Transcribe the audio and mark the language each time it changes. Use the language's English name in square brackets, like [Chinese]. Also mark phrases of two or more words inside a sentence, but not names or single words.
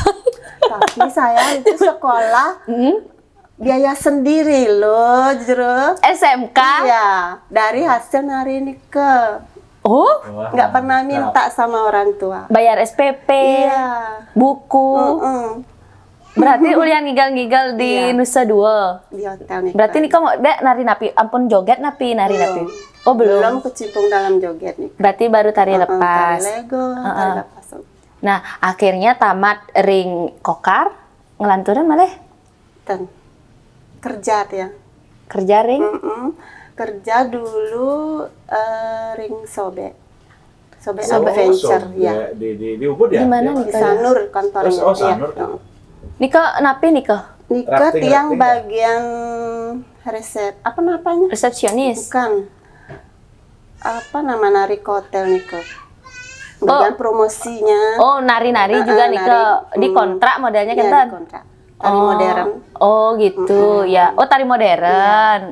[Indonesian] Tapi saya itu sekolah biaya sendiri loh, jujur. SMK. Iya, dari hasil nari Nike. Oh, Wah, Nggak pernah mantap. minta sama orang tua. bayar SPP, Iya. buku. Berarti [Balinese] ulian ngigel-ngigel [Indonesian] di Iya. Nusa Dua. Di hotel Nike. Berarti nih kamu Dek [Balinese] nari napi, ampun joget napi, nari napi. [Indonesian] Oh Belum belum. kecimpung dalam joget nih. Berarti baru tari lepas. Tari Lego, tari lepas. Nah, akhirnya tamat ring Kokar, ngelanturan malah Dan kerja ya. kerja ring. Kerja dulu ring Sobek. Sobek Oh, Adventure so, ya. Di Ubud ya? Di mana Dia- nih? Di Sanur kantornya. Oh, Sanur. Iya. [Balinese] Nika napi nika? [Indonesian] Niket Rafting, yang rafting, bagian resep apa namanya? Resepsionis. Bukan. Apa nama nari ke hotel Nike? Bagian promosinya. Oh, nari-nari juga nika nari. di kontrak modelnya Iya, kan? di kontrak. Tari modern. Oh, gitu ya. Oh, tari modern.